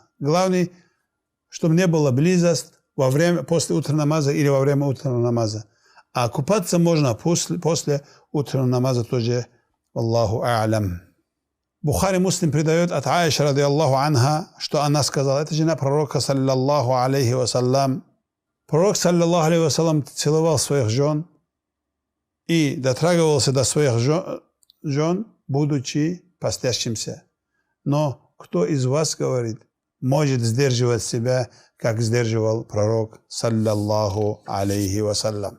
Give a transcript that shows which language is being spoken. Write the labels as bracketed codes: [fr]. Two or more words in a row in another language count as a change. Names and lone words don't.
[ru] Главное, чтобы не было близость после утреннего намаза или во время утреннего намаза. А купаться можно после утреннего намаза тоже. [ar] الله أعلم. [ru] Бухари Муслим предает от Аиша, [ar] رضي الله عنها, [ru] что она сказала, это жена пророка, [ar] صلى الله عليه وسلم. Пророк, صلى الله عليه وسلم, [ru] целовал своих жен и дотрагивался до своих жен, будучи постящимся. Но кто из вас, говорит, может сдерживать себя, как сдерживал пророк, [ar] صلى الله عليه وسلم.